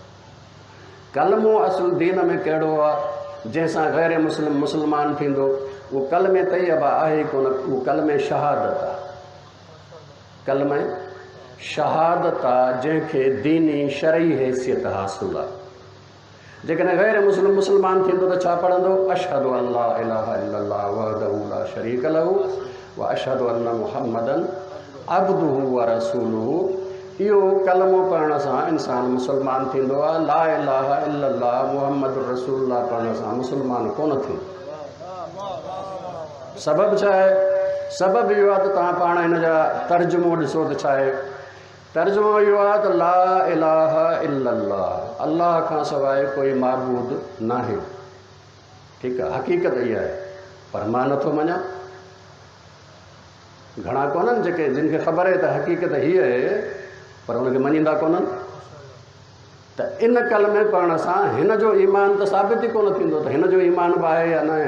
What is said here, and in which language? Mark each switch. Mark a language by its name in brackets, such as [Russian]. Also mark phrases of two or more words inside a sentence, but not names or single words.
[Sindhi] कलमो असुल दीन में कहिड़ो आहे जंहिंसां ग़ैर मुस्लमान थींदो, उहो कलमे तैयबा आहे ई कोन, उहो कलमे शहादत आहे। कलमे शहादत आहे जंहिंखे दीनी शरई हैसियत हासिल आहे। जेकॾहिं ग़ैर मुस्लमान थींदो त छा पढ़ंदो? [Arabic] أشهد أن لا إله إلا الله وحده لا شريك له وأشهد أن محمدا عبده ورسوله. [Sindhi] इहो कलमो पढ़ण सां इंसान मुस्लमान थींदो आहे। [Arabic] لا إله إلا الله محمد رسول الله [Sindhi] पढ़ण सां मुस्लमान कोन थींदो। सबबु छा आहे? सबबु इहो आहे त तव्हां पाण हिन जा तर्जुमो ॾिसो त छा आहे। तर्जुमो इहो आहे त [Arabic] لا إله إلا الله, [Sindhi] अल्लाह खां सवाइ कोई माबूद नाहे। ठीकु आहे, हक़ीक़त इहा आहे, पर मां नथो मञा। घणा कोन्हनि जेके जिन खे ख़बर आहे त हक़ीक़त हीअ आहे, पर हुनखे मञींदा कोन्हनि। त इन कलमे पढ़ण सां हिन जो ईमान त साबित ई कोन थींदो त हिन जो ईमान बि आहे या न आहे।